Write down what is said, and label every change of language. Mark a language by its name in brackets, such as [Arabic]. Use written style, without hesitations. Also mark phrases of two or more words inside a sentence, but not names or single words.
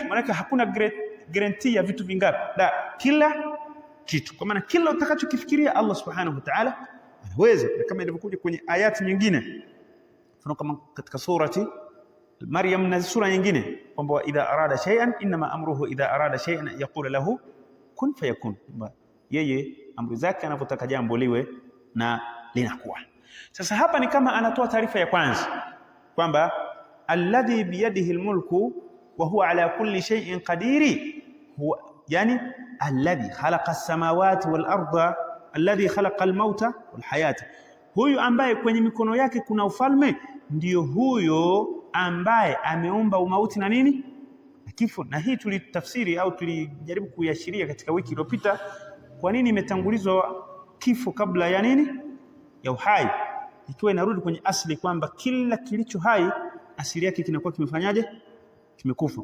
[Swahili] Maana hakuna guarantee ya vitu vingapi, la, kila kitu. Kwa maana kila utakachokifikiria Allah [Arabic] سبحانه وتعالى [Swahili] anaweza, kama ilivyokuja kwenye ayati nyingine, mfano kama katika surati Maryam na sura nyingine kwamba [Arabic] إذا أراد شيئا إنما أمره إذا أراد شيئا يقول له كن فيكون, [Swahili] yeye amri zake anapotaka jambo liwe na linakuwa. Sasa hapa ni kama anatoa taarifa ya kwanza kwamba [Arabic] الذي بيده الملك وهو على كل شيء قدير, huwa yani الذي خلق السماوات والأرض الذي خلق الموت والحياة, [Swahili] huyu ambaye kwenye mikono yake kuna ufalme, ndiyo huyo ambaye ameumba umauti na nini na kifo. Na hii tulitafsiri au tulijaribu kuiashiria katika wiki iliyopita, kwa nini imetangulizwa kifo kabla ya nini ya uhai, ikiwa inarudi kwenye asili kwamba kila kilicho hai asili yake kinakuwa kimefanyaje, kimekufa.